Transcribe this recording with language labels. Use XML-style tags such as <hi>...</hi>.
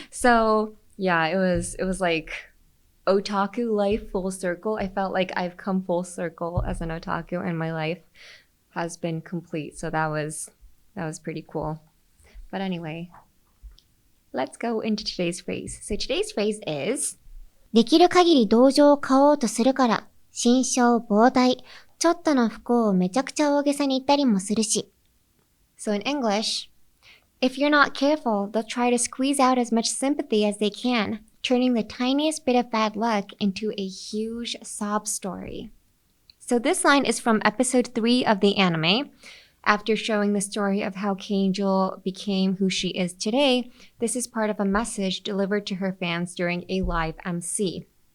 <en>So yeah, it was like...Otaku life full circle. I felt like I've come full circle as an otaku and my life has been complete. So that was pretty cool. But anyway, let's go into today's phrase. So today's phrase is</en> <ja>できる限り同情を買おうとするから、心象膨大、ちょっとの不幸をめちゃくちゃ大げさに言ったりもするし。</ja> <en>So in English, if you're not careful, they'll try to squeeze out as much sympathy as they can.Turning the tiniest bit of bad luck into a huge sob story. So this line is from episode 3 of the anime. After showing the story of how K Angel became who she is today, this is part of a message delivered to her fans during a live MC.</en>